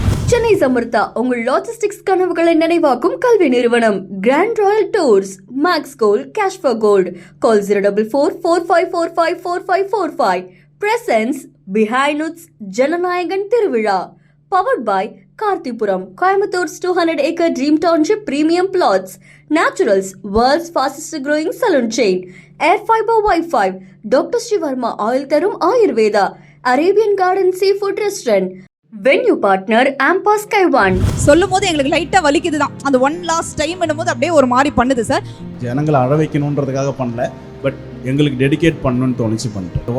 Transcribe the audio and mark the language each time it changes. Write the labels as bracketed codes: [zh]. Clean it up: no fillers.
[ta] சென்னை சமர்த்தா உங்கள் லாஜிஸ்டிக்ஸ் கனவுகளை நினைவாக்கும் கல்வி நிறுவனம் grand Royal tours, maths gold, cash for gold. [en] Call 04445454545. Presents Behindwoods Jananayagan திருவிழா. Powered by Karthipuram, கோயம்புத்தூர்'s 200-acre dream township premium plots. Naturals, world's fastest growing salon chain. Air fiber Wi-Fi. Dr. [ta] Shivarma oil தரும் Ayurveda. [en] Arabian Garden seafood restaurant. Venue partner Ampa Sky One. [ta] சொல்லும் போது எங்களுக்கு லைட்டா வலிக்குது தான். அந்த [en] one last time [ta] என்னும்போது அப்படியே ஒரு மாதிரி பண்ணுது சார். ஜனங்களை அழ வைக்கணுன்றதுக்காக பண்ணல, பட் எங்களுக்கு டெடிகேட் பண்ணணும்னு தோணிச்சு பண்ணிட்டோம்.